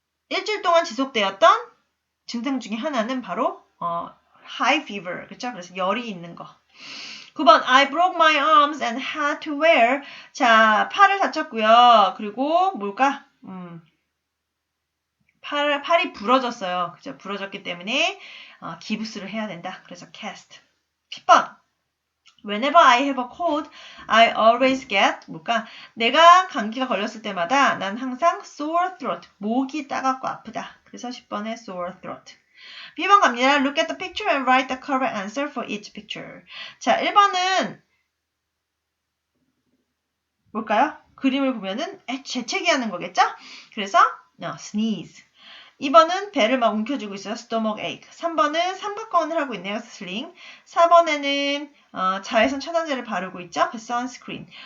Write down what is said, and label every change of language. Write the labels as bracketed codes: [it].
[ko] 일주일 동안 지속되었던 증상 중에 하나는 바로 high fever. 그쵸? 그래서 열이 있는 거. [en] 9번 I broke my arms and had to wear. [ko] 자, 팔을 다쳤고요. 그리고 뭘까? 팔이 부러졌어요. 그죠? 부러졌기 때문에 기부스를 해야 된다. 그래서 cast. [en] 10번 Whenever I have a cold, I always get 뭘까? [ko] 내가 감기가 걸렸을 때마다 난 항상 sore throat. 목이 따갑고 아프다. 그래서 10번에 sore throat. B번 갑니다. [en] Look at the picture and write the correct answer for each picture. [ko] 자, 1번은 뭘까요? 그림을 보면은 재채기 하는 거겠죠? 그래서 sneeze. 2번은 배를 막 움켜쥐고 있어요. stomach ache. 3번은 삼각건을 하고 있네요. sling. 4번에는 자외선 차단제를 바르고 있죠. sunscreen.